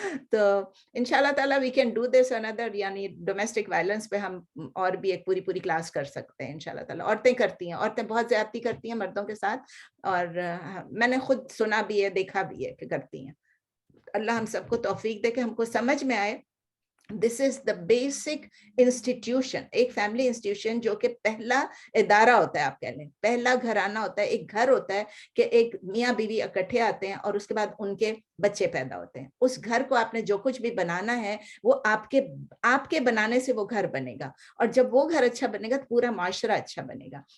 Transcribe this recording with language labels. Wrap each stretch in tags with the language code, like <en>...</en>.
<ur>تو انشاءاللہ تعالیٰ</ur> <en>we can do this</en> <ur>اندر، یعنی ڈومیسٹک وائلنس پہ ہم اور بھی ایک پوری کلاس کر سکتے ہیں انشاءاللہ تعالیٰ. عورتیں کرتی ہیں، عورتیں بہت زیادتی کرتی ہیں مردوں کے ساتھ، اور میں نے خود سنا بھی ہے، دیکھا بھی ہے کہ کرتی ہیں. اللہ ہم سب کو توفیق دے کہ ہم کو سمجھ میں آئے.</ur> <en>This is the basic institution.</en> <ur>ایک فیملی انسٹیٹیوشن جو کہ پہلا ادارہ ہوتا ہے، آپ کہہ لیں پہلا گھرانہ ہوتا ہے، ایک گھر ہوتا ہے کہ ایک میاں بیوی اکٹھے آتے ہیں اور اس کے بعد ان کے بچے پیدا ہوتے ہیں. اس گھر کو آپ نے جو کچھ بھی بنانا ہے وہ آپ کے بنانے سے وہ گھر بنے گا، اور جب وہ گھر اچھا بنے گا تو پورا معاشرہ اچھا بنے گا.</ur>